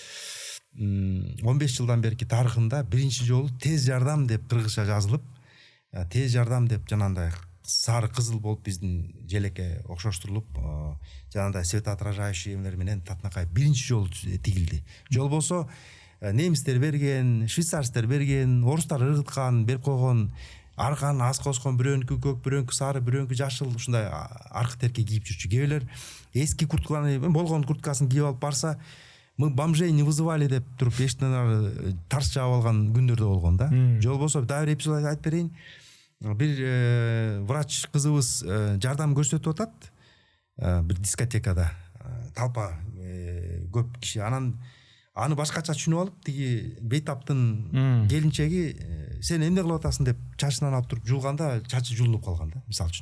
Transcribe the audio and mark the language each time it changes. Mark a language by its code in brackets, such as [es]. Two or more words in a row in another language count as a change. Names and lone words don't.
[ky] 15 жылдан берки тарыхында биринчи жолу тез жардам деп кыргызча жазылып, тез жардам деп жанагындай сары кызыл болуп биздин желекке окшоштурулуп, жанагындай светоотражающий эмелер менен татынакай биринчи жолу тигилди. Жол болсо немистер берген, швейцарцтер берген, орустар ыргыткан, берип койгон, арканы аз коскон, бирөөнүкү көк, бирөөнүкү сары, бирөөнүкү жашыл, ушундай аркы терке кийип жүрчү. Кээбилер эски куртканы, болгон курткасын кийип алып барса, [ru] мы бомжей не вызывали [ky] деп туруп эшиктен тарс жаап алган күндөр да болгон да. Жол болсо дагы бир эпизод айтып берейин. Бир врач кызыбыз жардам көрсөтүп атат бир дискотекада. Талпа көп киши. Анан аны башкача түшүнүп алып, тиги бейтаптын келинчеги сен эмне кылып атасың деп чачынан алып туруп жуулганда чачы жуулунуп калган да, мисалы үчүн.